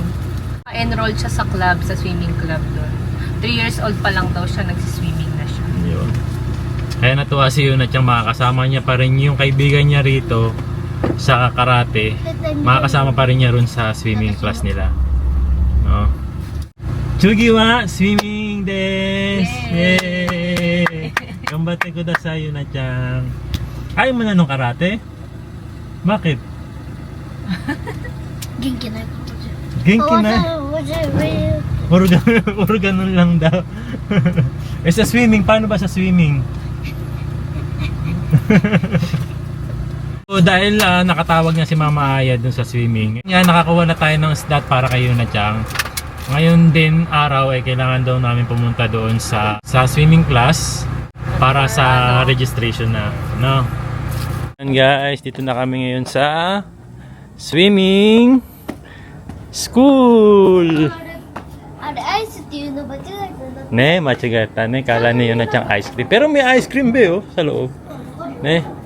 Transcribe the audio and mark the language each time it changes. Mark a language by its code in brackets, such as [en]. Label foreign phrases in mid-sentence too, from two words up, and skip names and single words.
[tl] Enrolled siya sa club, sa [en] swimming club [tl] doon. 3 years old pa lang daw siya, nagsiswimming na siya. Yun. Kaya natuwa si Yuna-chan, makakasama niya pa rin yung kaibigan niya rito sa karate. Makakasama pa rin niya rin sa swimming class nila. [ja] No? Tsugi wa swimming desu! Yay! 頑張ってください, Yuna-chan. [tl] Ayaw mo na nung karate? Bakit? [ja] 元気なことじゃ。元気な. [tl] Puro ganun lang daw. Eh sa swimming, paano ba sa swimming? So, dahil nakatawag niya si Mama Aya dun sa swimming, kaya nakakuha na tayo ng slot para kay Yuna-chan. Ngayon din araw ay kailangan daw namin pumunta doon sa swimming class para sa registration na, no? [en] And guys, [tl] dito na kami ngayon sa swimming school. [ja] あれアイスっていうの間違えたな。ね、間違った ね. [tl] Kala ni Yuna-chan [en] ice cream. [tl] Pero may [en] ice cream [tl] ba oh, sa loob. Ne.